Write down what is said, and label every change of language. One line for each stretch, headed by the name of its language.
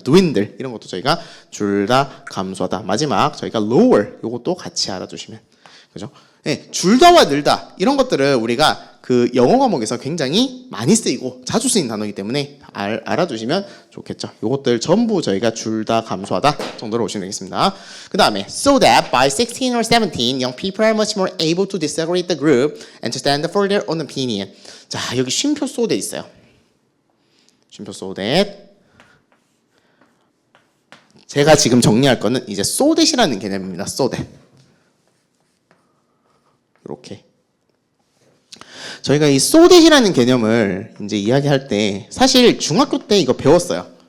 Korean: dwindle 이런 것도 저희가 줄다, 감소하다. 마지막 저희가 lower 요것도 같이 알아두시면 그죠? 줄다와 늘다 이런 것들을 우리가 그 영어 과목에서 굉장히 많이 쓰이고 자주 쓰이는 단어이기 때문에 알아두시면 좋겠죠. 요것들 전부 저희가 줄다, 감소하다 정도로 보시면 되겠습니다.
English: 그 다음에 so that by 16 or 17 young people are much more able to disagree the group and to stand for their own opinion.
Korean: 자, 여기 쉼표 so that 있어요. 쉼표 so that. 제가 지금 정리할 거는 이제 so that이라는 개념입니다. so that. 이렇게. 저희가 이 so that이라는 개념을 이제 이야기할 때 사실 중학교 때 이거 배웠어요.